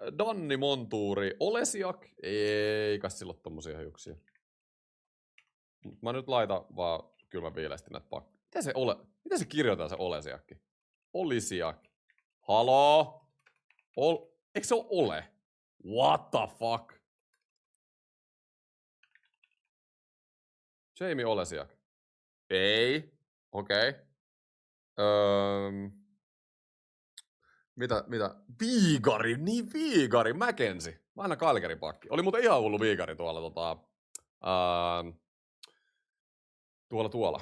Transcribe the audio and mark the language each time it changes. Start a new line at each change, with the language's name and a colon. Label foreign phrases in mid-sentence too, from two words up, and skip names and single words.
Finnish: Danni, Montuuri, Olesiak. Ei kai silloin tommosia hiuksia. Mä nyt laitan vaan kylmän viileesti näitä pakkoja. Miten se kirjoitetaan se Olesiakki? Olisiak. Haloo? Eikö se ole?
English: What the fuck? Jamie Olesiak.
Finnish: Ei. Okei. Mitä? Viigari. Niin Viigari. Mackenzie. Mä aina Calgaryn pakki. Oli muuten ihan hullu Viigari tuolla tuolla.